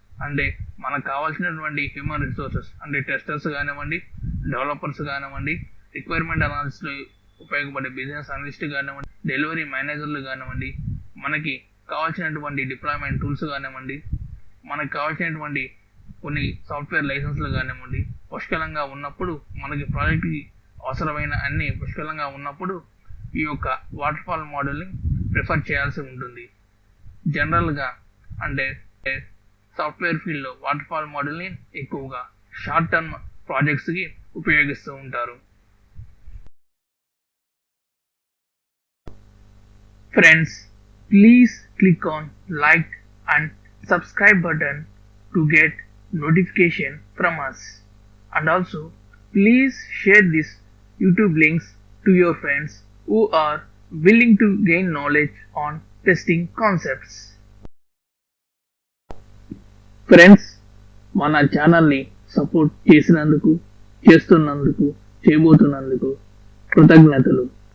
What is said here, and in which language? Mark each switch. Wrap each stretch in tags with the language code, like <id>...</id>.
<te>అంటే మనకు కావాల్సినటువంటి హ్యూమన్ రిసోర్సెస్, అంటే టెస్టర్స్ కానివ్వండి, డెవలపర్స్ కానివ్వండి, రిక్వైర్మెంట్ అనాలిసిస్లో ఉపయోగపడే బిజినెస్ అనలిస్ట్ కానివ్వండి, డెలివరీ మేనేజర్లు కానివ్వండి, మనకి కావాల్సినటువంటి డిప్లాయ్మెంట్ టూల్స్ కానివ్వండి, మనకు కావాల్సినటువంటి కొన్ని సాఫ్ట్వేర్ లైసెన్స్లు కానివ్వండి పుష్కలంగా ఉన్నప్పుడు, మనకి ప్రాజెక్ట్కి అవసరమైన అన్ని పుష్కలంగా ఉన్నప్పుడు ఈ యొక్క వాటర్ఫాల్ మోడల్ని ప్రిఫర్ చేయాల్సి ఉంటుంది. జనరల్గా అంటే సాఫ్ట్వేర్ ఫీల్డ్లో వాటర్ఫాల్ మోడల్ని ఎక్కువగా షార్ట్ టర్మ్ ప్రాజెక్ట్స్కి ఉపయోగిస్తూ ఉంటారు.</te> <en>Friends, please click on like and subscribe button to get notification from us. And also, please share this YouTube links to your friends who are willing to gain knowledge on testing concepts.</en> <te>Friends, మన ఛానల్ని support చేస్తున్నందుకు చేయబోతున్నందుకు కృతజ్ఞతలు.</te>